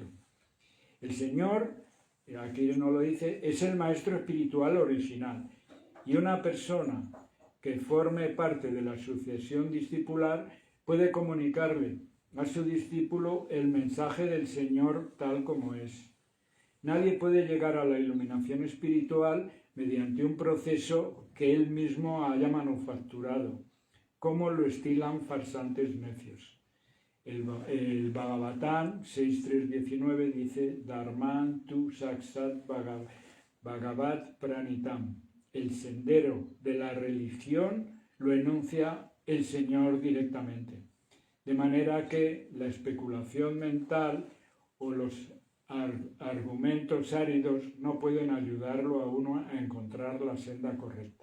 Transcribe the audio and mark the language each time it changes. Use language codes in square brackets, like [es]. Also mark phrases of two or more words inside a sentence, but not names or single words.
[es] El Señor, aquí no lo dice, es el maestro espiritual original, y una persona que forme parte de la sucesión discipular puede comunicarle a su discípulo el mensaje del Señor tal como es. Nadie puede llegar a la iluminación espiritual mediante un proceso que él mismo haya manufacturado, como lo estilan farsantes necios. El Bhagavatam 6.3.19 dice: [sa] Dharman tu saksat Bhagavat Pranitam. [es] El sendero de la religión lo enuncia el Señor directamente. De manera que la especulación mental o los argumentos áridos no pueden ayudarlo a uno a encontrar la senda correcta.